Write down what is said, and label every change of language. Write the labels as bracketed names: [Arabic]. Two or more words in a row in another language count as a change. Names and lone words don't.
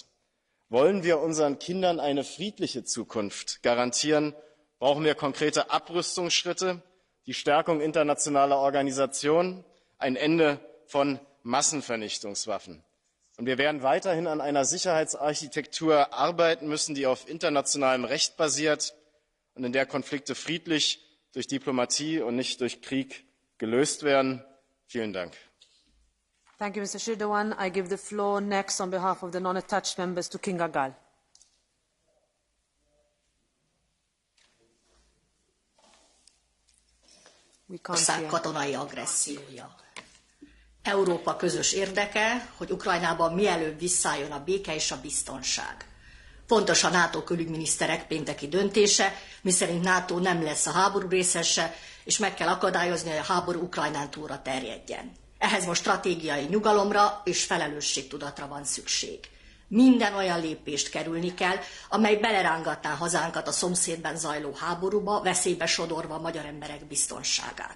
[German] Wollen wir unseren Kindern eine friedliche Zukunft garantieren, brauchen wir konkrete Abrüstungsschritte, die Stärkung internationaler Organisationen, ein Ende von Massenvernichtungswaffen. Und wir werden weiterhin an einer Sicherheitsarchitektur arbeiten müssen, die auf internationalem Recht basiert und in der Konflikte friedlich durch Diplomatie und nicht durch Krieg gelöst werden. Vielen Dank. [English] Thank you, Mr. Shirdewan. I give the floor next on behalf of the non-attached members to Kinga Gál. [Hungarian] Ország katonai agressziója. Európa közös érdeke, hogy Ukrajnában mielőbb visszaálljon a béke és a biztonság. Fontos a NATO külügyminiszterek pénteki döntése, miszerint NATO nem lesz a háború részese, és meg kell akadályozni, hogy a háború Ukrajnán túlra terjedjen. Ehhez most stratégiai nyugalomra és felelősségtudatra van szükség. Minden olyan lépést kerülni kell, amely belerángatná hazánkat a szomszédban zajló háborúba, veszélybe sodorva a magyar emberek biztonságát.